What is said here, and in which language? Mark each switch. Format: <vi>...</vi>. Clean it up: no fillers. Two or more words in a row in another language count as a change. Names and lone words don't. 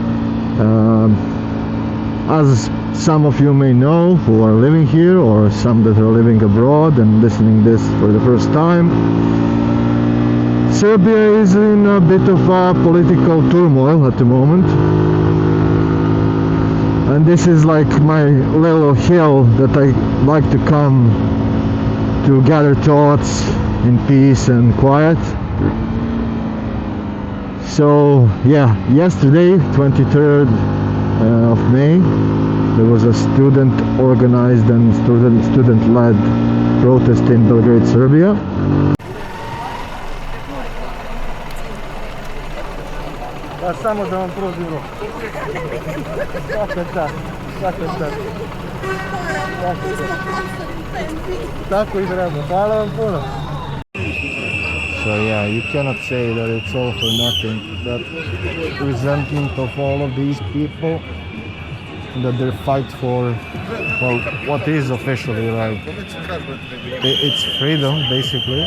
<en>As some of you may know who are living here, or some that are living abroad and listening this for the first time, Serbia is in a bit of a political turmoil at the moment, and this is like my little hill that I like to come to gather thoughts in peace and quiet. So yeah, yesterday, 23rd of May, there was a student organized and student-led protest in Belgrade, Serbia.</en> <sr>Samo da vam pružim ruku. Tako i treba. Hvala vam puno.</sr> <en>So yeah, you cannot say that it's all for nothing, that resentment of all of these people, that they fight for, well, what is officially like, it's freedom basically.</en>